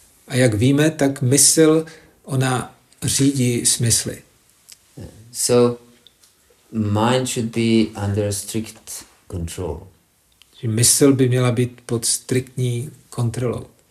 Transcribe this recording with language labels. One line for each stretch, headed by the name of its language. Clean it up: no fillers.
Czech: A jak víme, tak mysl, ona řídí smysly.
English: So, mind should be under strict control.
Czech: Že mysl by měla být pod striktní kontrolou.